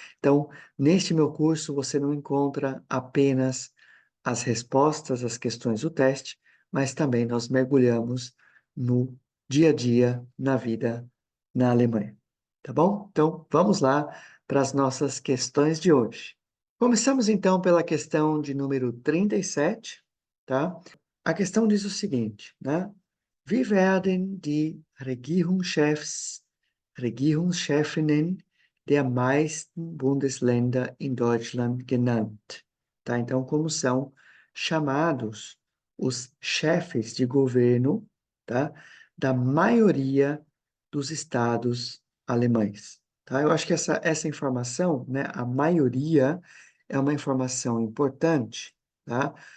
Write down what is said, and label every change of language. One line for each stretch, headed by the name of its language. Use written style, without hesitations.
Portuguese: Então, neste meu curso, você não encontra apenas as respostas às questões do teste, mas também nós mergulhamos no dia a dia, na vida na Alemanha, tá bom? Então, vamos lá para as nossas questões de hoje. Começamos então pela questão de número 37, tá? A questão diz o seguinte, né?
German: Wie werden die Regierungschefinnen der meisten Bundesländer in Deutschland genannt?
Portuguese: Tá? Então, como são chamados os chefes de governo, tá? Da maioria dos estados alemães, tá? Eu acho que essa informação, né? A maioria é uma informação importante, tá?